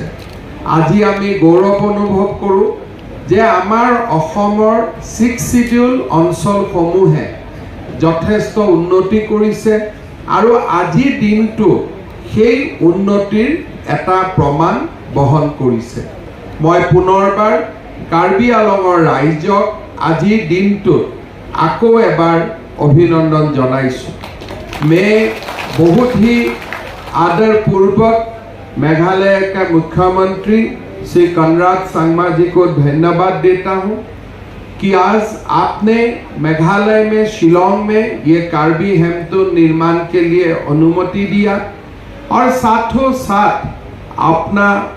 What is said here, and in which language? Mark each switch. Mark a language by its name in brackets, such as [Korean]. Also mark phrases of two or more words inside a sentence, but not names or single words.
[Assamese] আজি আমি গৌৰৱ অনুভৱ কৰোঁ যে আমাৰ অসমৰ 6 শিডিউল অঞ্চলসমূহে যথেষ্ট উন্নতি কৰিছে, আৰু আজিৰ দিনটো সেই উন্নতিৰ এটা প্ৰমাণ বহন কৰিছে। মই পুনৰবাৰ কাৰ্বি আলঙৰ ৰাইজক আজিৰ দিনটোত আকৌ এবাৰ অভিনন্দন জনাইছোঁ। [Hindi] मैं बहुत ही आदरपूर्वक मेघालय के मुख्यमंत्री श्री कनराड सांगमा जी को धन्यवाद देता हूँ कि आज आपने मेघालय में शिलोंग में ये कार्बी हेमटुन निर्माण के लिए अनुमति दिया, और साथों साथ अपना